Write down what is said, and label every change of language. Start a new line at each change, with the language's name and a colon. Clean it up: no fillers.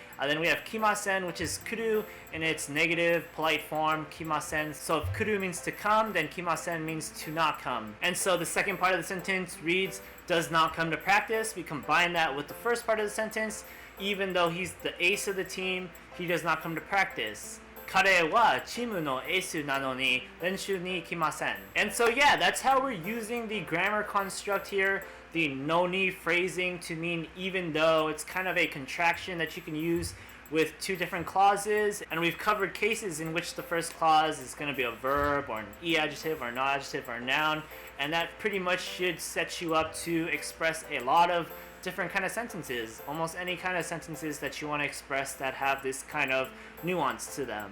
English: Then we have kimasen, which is kuru in its negative polite form, kimasen. So if kuru means to come, then kimasen means to not come. And so the second part of the sentence reads, does not come to practice. We combine that with the first part of the sentence. Even though he's the ace of the team, he does not come to practice.
Japanese: 彼はチームのエースなのに練習に来ません.
English: And so yeah, that's how we're using the grammar construct here, the no ni phrasing to mean even though. It's kind of a contraction that you can use with two different clauses, and we've covered cases in which the first clause is going to be a verb or an e-adjective or a non-adjective or a noun, and that pretty much should set you up to express a lot of different kind of sentences, almost any kind of sentences that you want to express that have this kind of nuance to them.